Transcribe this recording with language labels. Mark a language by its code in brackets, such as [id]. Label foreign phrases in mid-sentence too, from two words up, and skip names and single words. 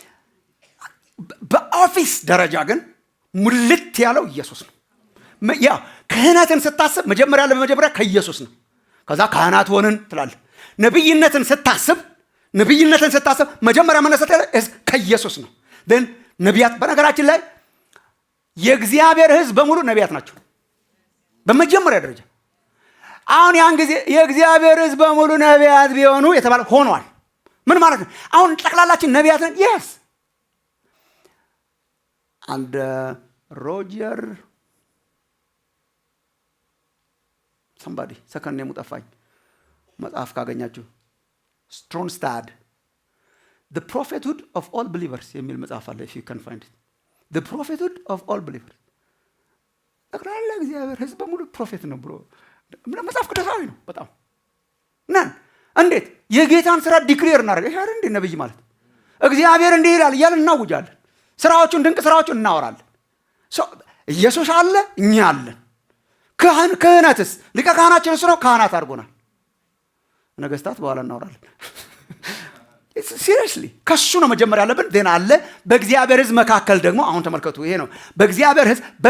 [am] በኦፊስ ደረጃ ግን ሙልት ያለው ኢየሱስ ነው። ያ ክህነትን ስታስብ መጀመሪያ ለመጀመሪያ ከኢየሱስ ነው። ከዛ ካህናት ሆንን ትላለህ። ነብይነትን ስታስብ መጀመሪያ መነሳት ያለ ከኢየሱስ ነው። then ነቢያት በነገራችን ላይ የእግዚአብሔር ሕዝብ በሙሉ ነቢያት ናቸው በመጀመሪያ ደረጃ። አሁን ያን ጊዜ የእግዚአብሔር ሕዝብ በሙሉ ነቢያት ቢሆኑ የተባለ ሆኗል። ምን ማለት ነው? አሁን ጠቅላላችን ነቢያት ነን። [en] yes and [am] ሮጀር somebody ሰከንድ ነው ሙጠፋኝ መጽሐፍ ካገኛችሁ ስትሮንስታድ [en] the prophethood of all believers [am] የሚል መጽሐፍ አለ [en] if you can find it the prophethood of all believers [am] ጠቅላላ እግዚአብሔር ሕዝብ በሙሉ ፕሮፌት ነው ብሎ መጽሐፍ ቅዱሳዊ ነው በጣም ነን። እንዴት የጌታን ስራ ዲክሌር እናደርግ ይሄ አይደል እንዴ? ነብይ ማለት እግዚአብሔር እንዲህ ይላል እያልን እናውጃለን። ስራዎቹን ድንቅ ስራዎቹን እናወራለን። ኢየሱስ አለ፣ እኛ አለን። ክህነትስ ሊቀ ካህናችን እሱ ነው። ካህናት አድርጎናል። ነገስታት በኋላ እናወራለን። ሲሪየስሊ ከሱ ነው መጀመር ያለብን። ዜና አለ በእግዚአብሔር ሕዝብ መካከል ደግሞ አሁን ተመልከቱ። ይሄ ነው በእግዚአብሔር ሕዝብ